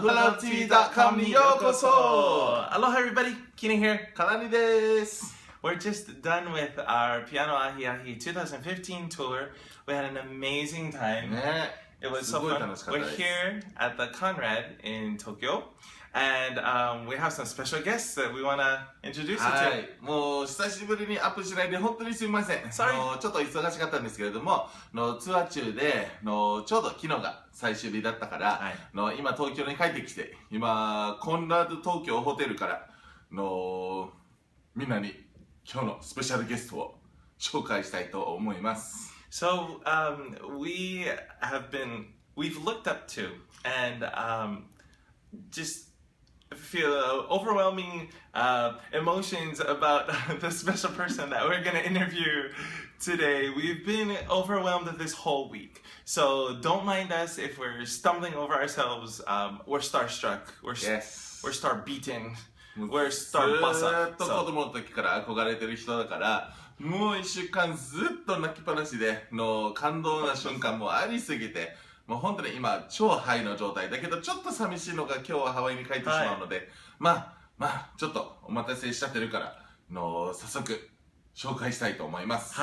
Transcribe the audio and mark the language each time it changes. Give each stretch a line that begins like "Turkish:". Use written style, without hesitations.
Japanese: HulaLoveTV.com にようこそ!
English: Aloha everybody! Kina here, Kalani
Japanese: です.
English: We're just done with our Piano Ahiahi 2015 tour. We had an amazing time. It was so fun. We're here at the Conrad in Tokyo. And we have some special guests that we want to introduce you to.
Japanese: もう久しぶりにアップしないで本当にすみません。ちょっと忙しかったんですけれども、ツアー中でちょうど昨日が最終日だったから、今東京に帰ってきて、今コンラード東京ホテルからみんなに今日のスペシャルゲストを紹介したいと思います。
English: So we've looked up to and just feel overwhelming emotions about the special person that we're going to interview today. We've been overwhelmed this whole week. So don't mind us if we're stumbling over ourselves. We're starstruck. We're star beaten. We're star bust up.
Japanese: ずっと子供の時から憧れてる人だから、もう1週間ずっと泣きっぱなしで感動な瞬間もありすぎて、もう本当に今超ハイの状態だけどちょっと寂しいのが今日はハワイに帰ってしまうので、まあちょっとお待たせしちゃってるから早速紹介したいと思います。